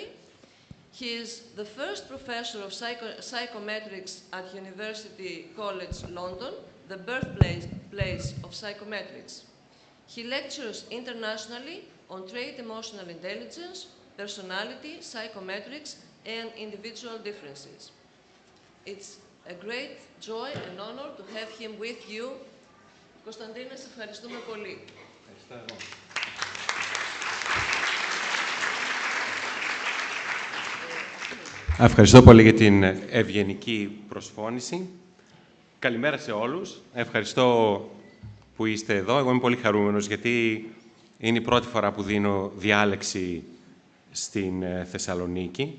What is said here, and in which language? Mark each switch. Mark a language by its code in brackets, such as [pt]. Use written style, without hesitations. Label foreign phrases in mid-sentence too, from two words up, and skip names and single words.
[en] He is the first professor of psychometrics at University College London, the birthplace of psychometrics. He lectures internationally on trait emotional intelligence, personality, psychometrics, and individual differences. It's a great joy and honor to have him with you. [el] Κωνσταντίνε, σε ευχαριστούμε πολύ. Ευχαριστώ πολύ για την ευγενική προσφώνηση. Καλημέρα σε όλους. Ευχαριστώ που είστε εδώ. Εγώ είμαι πολύ χαρούμενος γιατί είναι η πρώτη φορά που δίνω διάλεξη στην Θεσσαλονίκη.